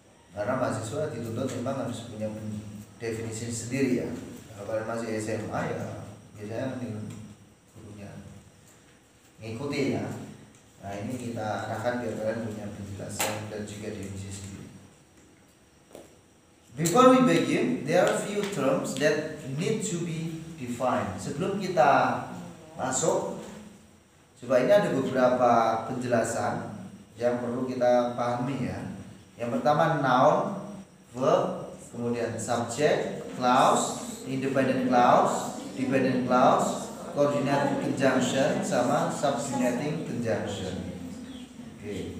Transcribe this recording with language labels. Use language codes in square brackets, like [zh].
[id] Karena mahasiswa dituntut memang harus punya definisi sendiri ya. Kalau kalian masih SMA ya biasanya gurunya ngikuti ya. Nah ini kita arahkan biar kalian punya penjelasan dan juga definisi sendiri. [en] Before we begin, there are few terms that need to be defined. [id] Sebelum kita masuk, coba ini ada beberapa penjelasan yang perlu kita pahami ya. Yang pertama noun, verb, kemudian subject, clause, independent clause, dependent clause, coordinate conjunction, sama subordinating conjunction. Oke.